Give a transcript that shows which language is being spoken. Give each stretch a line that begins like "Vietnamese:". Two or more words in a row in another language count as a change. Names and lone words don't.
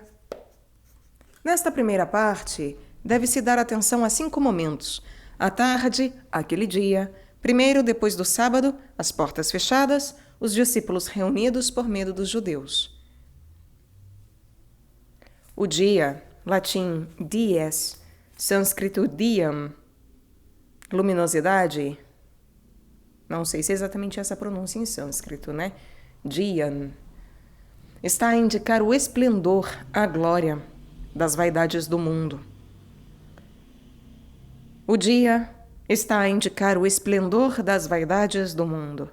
Portuguese: Nesta primeira parte, deve-se dar atenção a 5 momentos. A tarde, aquele dia, primeiro depois do sábado, as portas fechadas, os discípulos reunidos por medo dos judeus. O dia, latim dies, sânscrito diem, luminosidade. Não sei se é exatamente essa pronúncia em sânscrito, né? Dian. Está a indicar o esplendor, a glória das vaidades do mundo. O dia está a indicar o esplendor das vaidades do mundo.